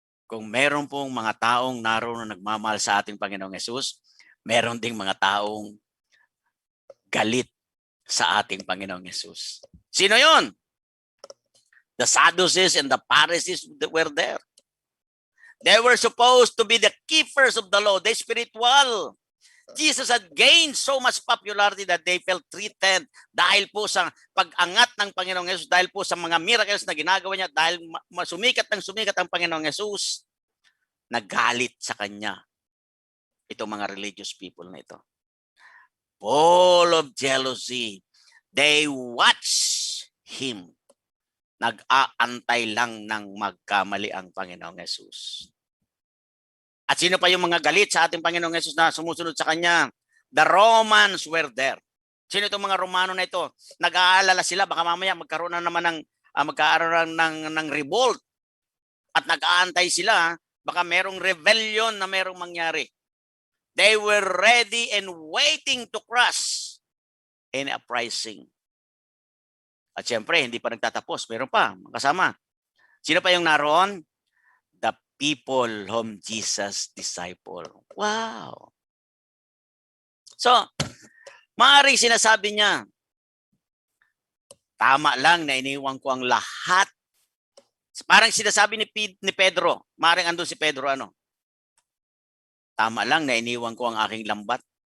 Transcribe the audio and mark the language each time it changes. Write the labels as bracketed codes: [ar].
[tl] Kung meron pong mga taong naroon na nagmamahal sa ating Panginoong Yesus, meron ding mga taong galit sa ating Panginoong Yesus. Sino yun? [en] The Sadducees and the Pharisees that were there. They were supposed to be the keepers of the law, the spiritual. Jesus had gained so much popularity that they felt threatened [tl] dahil po sa pag-angat ng Panginoong Yesus, dahil po sa mga miracles na ginagawa niya, dahil sumikat ang Panginoong Yesus, nagalit sa kanya itong mga religious people na ito. [en] Full of jealousy, they watched him. [tl] Nag-aantay lang ng magkamali ang Panginoong Yesus. At sino pa yung mga galit sa ating Panginoong Yesus na sumusunod sa Kanya? [en] The Romans were there. [tl] Sino itong mga Romano na ito? Nag-aalala sila, baka mamaya magkaroon na naman ng revolt. At nag-aantay sila, baka merong rebellion na merong mangyari. [en] They were ready and waiting to crush any uprising. [tl] At siyempre, hindi pa nagtatapos. Meron pa, kasama. Sino pa yung naroon? [en] The people whom Jesus disciple. Wow! [tl] So, maaaring sinasabi niya, tama lang na iniwan ko ang lahat. Parang sinasabi ni Pedro, maaaring andun si Pedro, tama lang na iniwan ko ang aking lambat.